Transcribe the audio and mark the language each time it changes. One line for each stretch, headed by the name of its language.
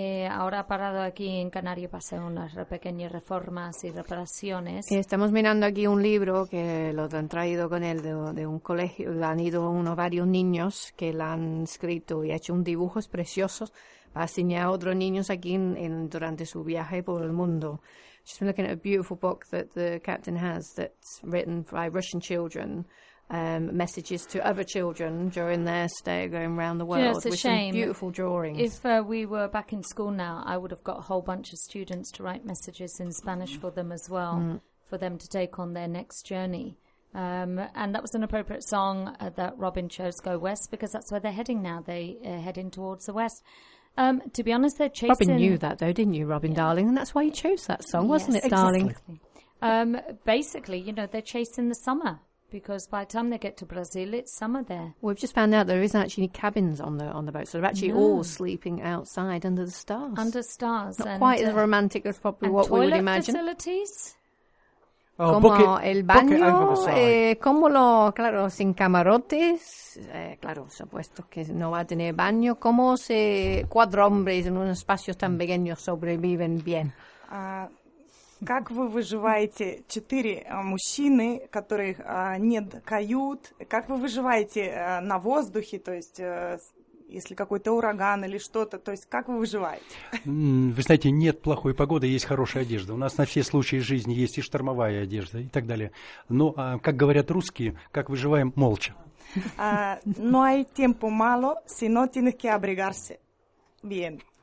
Spanish: Ahora ha parado aquí en Canarias para hacer unas pequeñas reformas y reparaciones. Estamos mirando aquí un libro que lo han traído con él de un colegio. Han ido unos varios niños que lo han escrito y ha hecho un dibujo precioso para enseñar a otros niños aquí en, durante su viaje por el mundo.
English: She's been looking at a beautiful book that the captain has that's written by Russian children. Messages to other children during their stay going around the world. Yeah, it's a shame. Beautiful drawings. If we were back in school now, I would have got a whole bunch of students to write messages in Spanish for them as well, for them to take on their next journey. And that was an appropriate song that Robin chose, Go West, because that's where they're heading now. They are heading towards the West. To be honest, they're chasing... Robin knew that, though, didn't you, Robin, darling? And that's why you chose that song, wasn't it, darling? Exactly. Basically, you know, they're chasing the summer. Because by the time they get to Brazil, it's summer there. We've just found out there isn't actually any cabins on the boat, so they're actually all sleeping outside under the stars. Under stars. Not quite as romantic as probably what we would imagine. And toilet facilities?
Spanish: Como el baño, como lo, claro, sin camarotes, claro, supuesto que no va a tener baño. ¿Cómo se cuatro hombres en un espacio tan pequeño sobreviven bien?
Russian: Как вы выживаете, четыре мужчины, которых нет кают, как вы выживаете на воздухе, то есть если какой-то ураган или что-то, то есть как вы выживаете? Вы знаете, нет плохой погоды, есть хорошая одежда. У нас на все случаи жизни есть и штормовая одежда и так далее. Но, как говорят русские, как выживаем, молча.
Spanish: No hay tiempo malo, sino tienes que abrigarse bien.